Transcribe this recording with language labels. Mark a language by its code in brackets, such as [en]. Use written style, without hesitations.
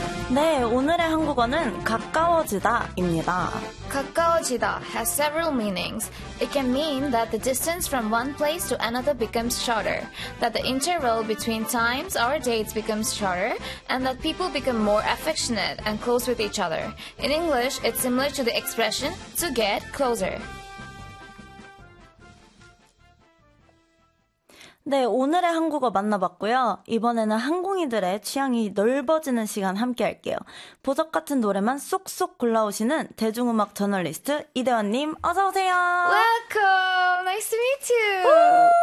[ko] 네, 오늘의 한국어는 가까워지다 입니다. [en] 가까워지다 has several meanings. It can mean that the distance from one place to another becomes shorter, that the interval between times or dates becomes shorter, and that people become more affectionate and close with each other. In English, it's similar to the expression to get closer. [ko] 네, 오늘의 한국어 만나봤고요. 이번에는 한국인들의 취향이 넓어지는 시간 함께 할게요. 보석 같은 노래만 쏙쏙 골라오시는 대중음악 저널리스트 이대환님, 어서오세요. [en] Welcome! Nice to meet you!